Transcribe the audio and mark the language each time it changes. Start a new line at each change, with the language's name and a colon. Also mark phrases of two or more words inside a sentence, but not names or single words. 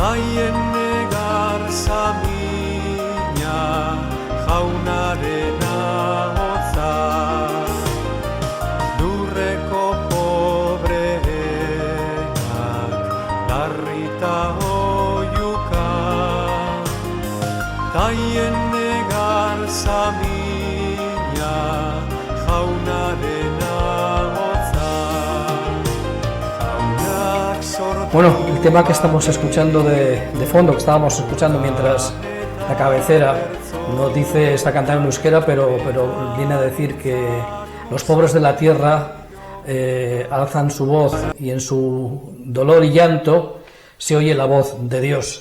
Basque: taien negar samina jaunaren ahotza, lurreko pobreak larrita oiuka, taien negar samina jaunaren ahotza, jaunak sortu.
Spanish: Bueno, el tema que estamos escuchando de fondo, que estábamos escuchando mientras la cabecera nos dice, está cantada en euskera, pero viene a decir que los pobres de la tierra alzan su voz y en su dolor y llanto se oye la voz de Dios.